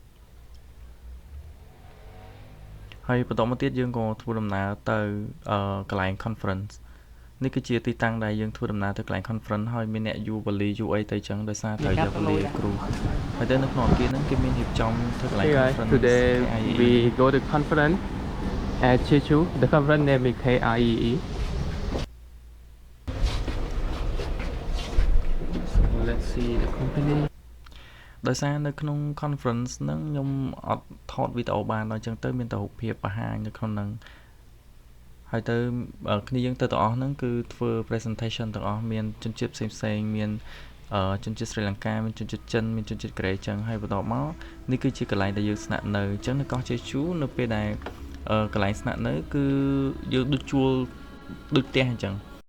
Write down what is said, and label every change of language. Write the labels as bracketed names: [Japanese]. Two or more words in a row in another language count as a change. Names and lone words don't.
[Khmer] ហើយបន្តមកទៀតយើងក៏ធ្វើដំណើរទៅកន្លែង conference នេះគឺជាទីតាំងដែលយើងធ្វើដំណើរទៅកន្លែង conference ហើយមានអ្នកយូវលីយូអីទៅចឹងដោយសារត្រូវយកវលីគ្រូហើយទៅនៅក្នុងអគារហ្នឹងគេមានរៀបចំធ្វើកន្លែង conference [English] Today we go to conference at Jeju. The conference name is KIEE. So let's see the company. [Khmer] ដោយសារនៅក្នុង conference ហ្នឹងខ្ញុំអត់ថតវីដេអូបានដល់អញ្ចឹងទៅមានតែរូបភាពបង្ហាញនៅក្នុងហ្នឹងហើយទៅគ្នាយើងទៅទាំងអស់ហ្នឹងគឺធ្វើ presentation ទាំងអស់មានជនជាតិផ្សេងៗមានជនជាតិស្រីលង្កាមានជនជាតិចិនមានជនជាតិកូរ៉េអញ្ចឹងហើយបន្តមកនេះគឺជាកន្លែងដែលយើងស្នាក់នៅអញ្ចឹងនៅកោះជេជូនៅពេលដែលកន្លែងស្នាក់នៅគឺយើងដូចជួលដូចផ្ទះអញ្ចឹង